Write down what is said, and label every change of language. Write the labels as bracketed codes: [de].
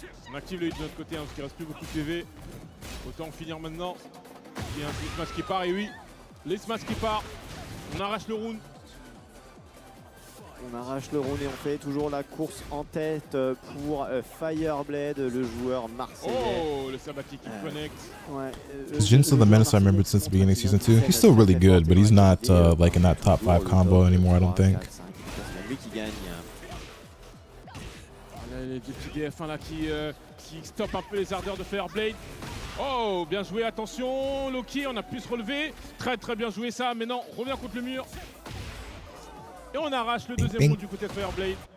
[fr] On active le hit de notre côté, hein, parce qu'il reste plus beaucoup de PV. Autant en finir maintenant. Il y a un smash qui part, et oui, les smash qui part. On arrache le round. On arrache le round et on fait toujours la course en tête pour Fireblade, le joueur marseillais. Oh, le sabbatique qui connecte. Ouais, [en] Is Jin still the menace I remembered since the beginning of season 2? He's still really good, but he's not like in that top 5 combo anymore, I don't think. [fr] C'est lui qui gagne. Les petits DF1 là qui stoppent un peu les ardeurs de Fireblade. Oh, bien joué, attention, Loki, on a pu se relever. Très très bien joué ça, mais non, on revient contre le mur. Et on arrache le deuxième round du côté de Fireblade.